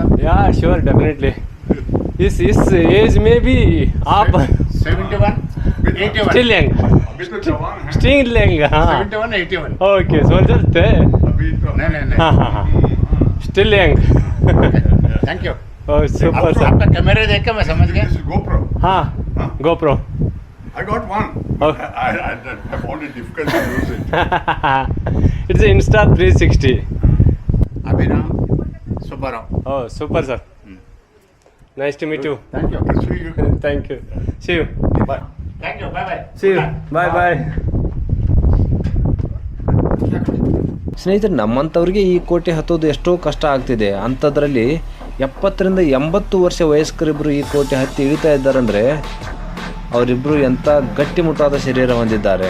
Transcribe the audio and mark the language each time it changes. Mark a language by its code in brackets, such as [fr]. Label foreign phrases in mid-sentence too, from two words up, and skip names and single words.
[en] Yeah sure definitely. [hi] इस एज में भी आप 71 81 [en] still young, [hi] अभी तो जवान है। [en] Still young. हाँ 71 81 Okay soldier [hi] थे। अभी तो नहीं नहीं नहीं। हाँ हाँ हाँ [en] still young. Thank you. Oh super sir. [hi] आपका कैमरे देख के मैं समझ गया। [en] This is GoPro. [hi] हाँ Huh? [en] गोप्रो। I got one. Okay. I found it difficult to use it. It's Insta 360. अभिराम सुब्बाराव। Oh super sir. Nice to meet you. Thank you. See you. Thank you. See you. Bye. Thank you. Bye bye. See you. Bye bye. [kn] ಸ್ನೇಹಿತರೆ, ನಮ್ಮಂಥವ್ರಿಗೆ ಈ ಕೋಟೆ ಹತ್ತೋದು ಎಷ್ಟೋ ಕಷ್ಟ ಆಗ್ತಿದೆ. ಅಂಥದ್ರಲ್ಲಿ 70ರಿಂದ 80 ವರ್ಷ ವಯಸ್ಕರಿಬ್ಬರು ಈ ಕೋಟೆ ಹತ್ತಿ ಇಳಿತಾ ಇದ್ದಾರಂದರೆ ಅವರಿಬ್ಬರು ಎಂಥ ಗಟ್ಟಿಮುಟ್ಟಾದ ಶರೀರ ಹೊಂದಿದ್ದಾರೆ.